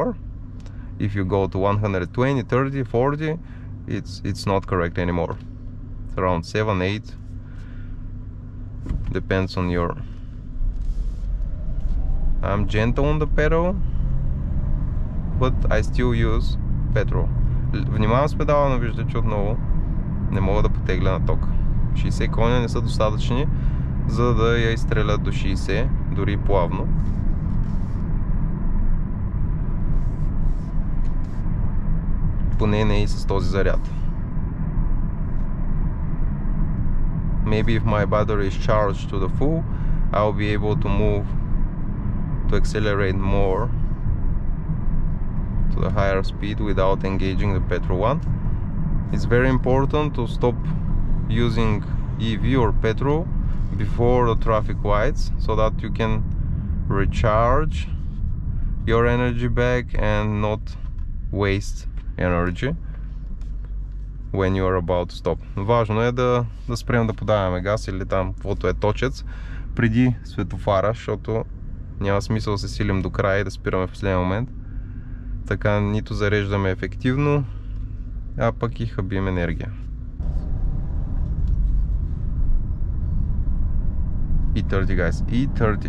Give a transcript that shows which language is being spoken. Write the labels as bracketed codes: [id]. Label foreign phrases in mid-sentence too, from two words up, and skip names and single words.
[en] If you go to 120, 30, 40, it's not correct anymore. It's around 7, 8. Depends on your... I'm gentle on the pedal, but I still use petrol. [bg] Внимавам с педала, но виждате, че отново не мога да потегля на тока. 60 коня не са достатъчни, за да я изстрелят до 60, дори плавно. Поне не и с този заряд. [en] Maybe if my battery is charged to the full, I'll be able to move to accelerate more to the higher speed without engaging the petrol one. It's very important to stop using EV or petrol before the traffic lights so that you can recharge your energy back and not waste energy when you are about to stop. [bg] Важно е да спрем да подаваме газ или там каквото е точец преди светофара, защото няма смисъл да се силим до края и да спираме в последния момент. Така нито зареждаме ефективно, а пък и хабим енергия. [en] E30 guys, E30.